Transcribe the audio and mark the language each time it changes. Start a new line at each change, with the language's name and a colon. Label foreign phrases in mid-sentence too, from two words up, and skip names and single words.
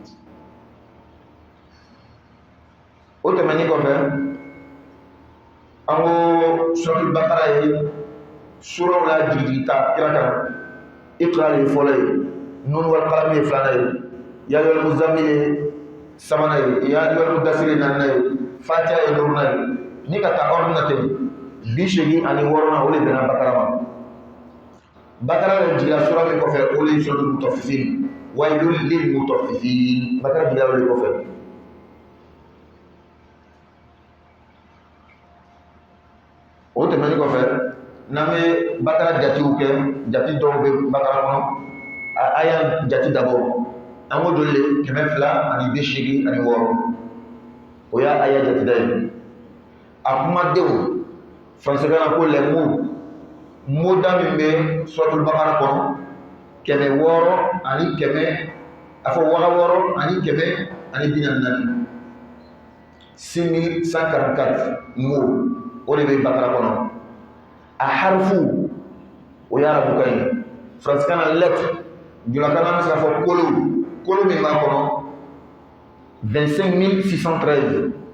Bambara: o tɛmɛnen kɔfɛ an ko suratul Bakara ye suraw la jigijigita kira kan Iqra ye fɔlɔ ye Nun wal qalam ye filanan ye Ya ayyuhal muzammil ye sabanan ye Ya ayyuhal mudaththir ye naaninan ye Fatiha ye duurunan ye ni ka taa ordre na ten 86 o de bɛnna Bakara ma Bakara yɛrɛ jigila sura min kɔfɛ o de ye suratul Mutaffifin
Arabic: ويل للمطففين
Bambara: Bakara jigila o de kɔfɛ o tɛmɛnen kɔfɛ n'an bɛ Bakara jatew kɛ jate dɔw bɛ Bakara kɔnɔ a aya jate dabɔ an ko joli le 286 o y'a aya jate da ye a kumadenw faransikan na ko
French: les mots
Bambara: moda min bɛ suratul Bakara kɔnɔ 600 a fɔ 644 6144 mots o de bɛ Bakara kɔnɔ a harfu o ye arabukan ye faransikan na lettre julakan na bɛ se ka fɔ kolo min b'a kɔnɔ 25613